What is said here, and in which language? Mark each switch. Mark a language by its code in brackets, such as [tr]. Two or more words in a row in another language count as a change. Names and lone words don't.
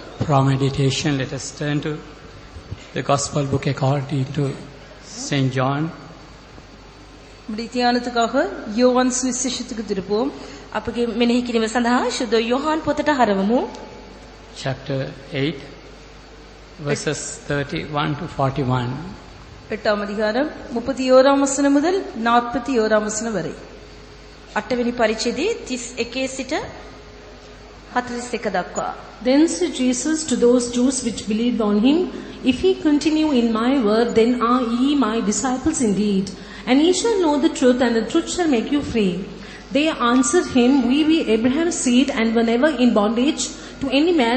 [en] for our meditation, let us turn to the Gospel book according to St. John. [ta] தியானத்துக்காக யோவான் சுவிசேஷத்துக்கு திருப்போம். [si] අපගේ මෙනෙහි කිරීම සඳහා ශුද්ධ යෝහන් පොතට හරවමු. [en] Chapter 8, verses 31 to 41. [ta] 8ஆம் அதிகாரம் 31ஆம் வசனம் முதல் 41ஆம் வசனம் வரை. [si] 8 වෙනි පරිච්ඡේදයේ 31 සිට 41 දක්වා. [en] Then said Jesus to those Jews which believed on him, If ye continue in my word, then are ye my disciples indeed, and ye shall know the truth, and the truth shall make you free. They answered him, We be Abraham's seed, and were never in bondage to any man.